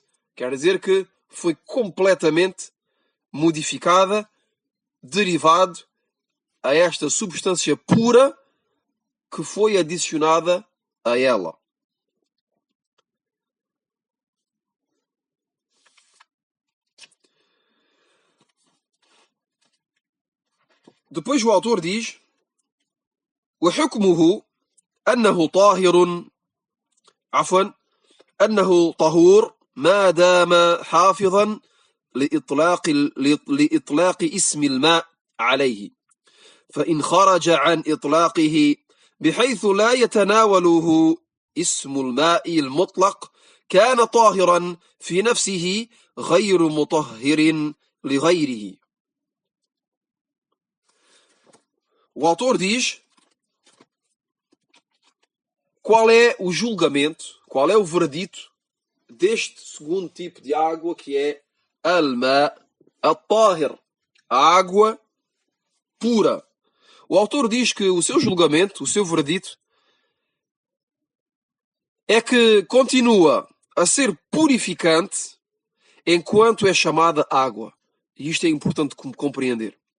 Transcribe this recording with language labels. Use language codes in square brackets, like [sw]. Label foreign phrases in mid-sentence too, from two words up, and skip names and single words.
[pt] Quer dizer que foi completamente modificada, derivado a esta substância pura que foi adicionada a ela. Depois o autor diz: [ar] وحكمه أنه طاهر عفوا أنه طهور ما دام حافظا لإطلاق اسم الماء عليه، فإن خرج عن إطلاقه بحيث لا يتناوله اسم الماء المطلق كان طاهرا في نفسه غير مطهر لغيره. [pt] O autor diz qual é o julgamento, qual é o veredito deste segundo tipo de água, que é [ar] الماء الطاهر, [pt] a água pura? O autor diz que o seu julgamento, o seu veredito, é que continua a ser purificante enquanto é chamada água. E isto é importante compreender.